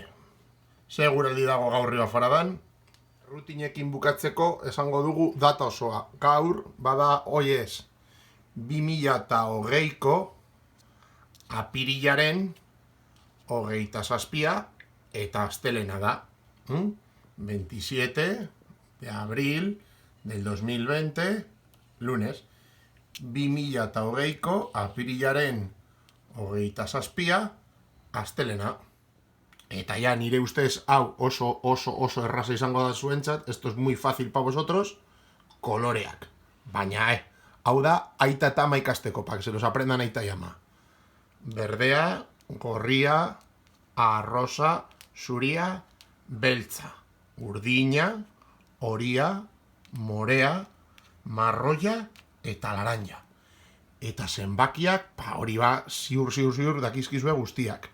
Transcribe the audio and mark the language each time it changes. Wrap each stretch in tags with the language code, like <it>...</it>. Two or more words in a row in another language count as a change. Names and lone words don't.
<eu>Seguraldi dago gaur Ribaforadan, rutinekin bukatzeko esango dugu data osoa. Gaur, bada hoiez, 2020ko apirilaren 27 eta astelena da.</eu> <es>27 de abril del 2020, lunes.</es> <eu>2020ko apirilaren 27 astelena. Eta ja, nire ustez, hau oso erraza izango da zuentzat,</eu> <es>esto es muy fácil pa vosotros,</es> <eu>koloreak. Baina, hau da, aita eta ama ikasteko,</eu> <es>pa que se los aprendan aita y ama.</es> <eu>Berdea, gorria, arrosa, zuria, beltza, urdina, horia, morea, marroia eta laranja. Eta zenbakiak, hori ba, ziur dakizkizue guztiak.</eu>